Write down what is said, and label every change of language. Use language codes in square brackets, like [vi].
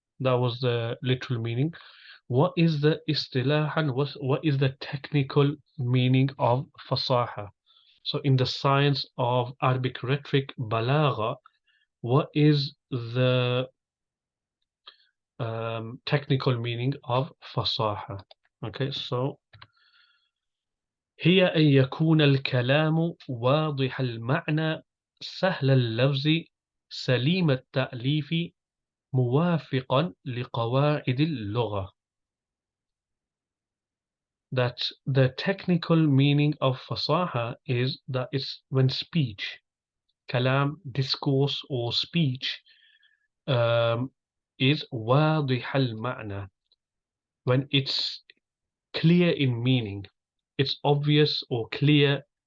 [en] That was the literal meaning. What is the istilahan? What is the technical meaning of fasaha? So in the science of Arabic rhetoric, balaga, what is the technical meaning of fasaha? [ar] Okay, so هي أن يكون الكلام واضح المعنى سهل اللفظ سليم التأليف موافقا لقواعد اللغة. [en] That the technical meaning of fasaha is that it's when speech, kalam, discourse or speech, is واضح المعنى, when it's clear in meaning, it's obvious or clear